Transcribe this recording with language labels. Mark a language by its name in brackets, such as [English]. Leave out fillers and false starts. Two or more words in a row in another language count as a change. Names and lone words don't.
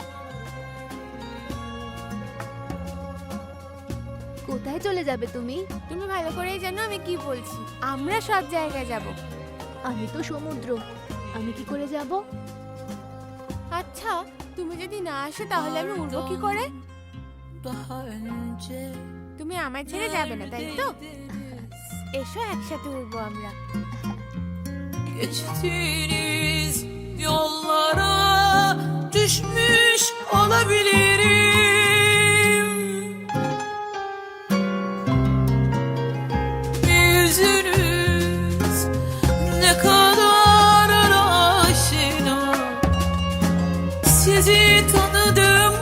[Bangla] কোথায় চলে যাবে তুমি? তুমি ভালো করেই জানো আমি কি বলছি। আমরা সব জায়গায় যাব। আমি তো সমুদ্র, আমি কি করে যাব? আচ্ছা, তুমি যদি না আসো তাহলে আমি উড়বো কি করে? [Turkish] Daha önce [Bangla] তুমি আমায় ছেড়ে যাবে না, তাই তো? এসো, একসাথে উড়বো আমরা। [Turkish] geçtiğiniz yollara düşmüş olabilirim. Yüzünüz ne kadar aşina, sizi tanıdım.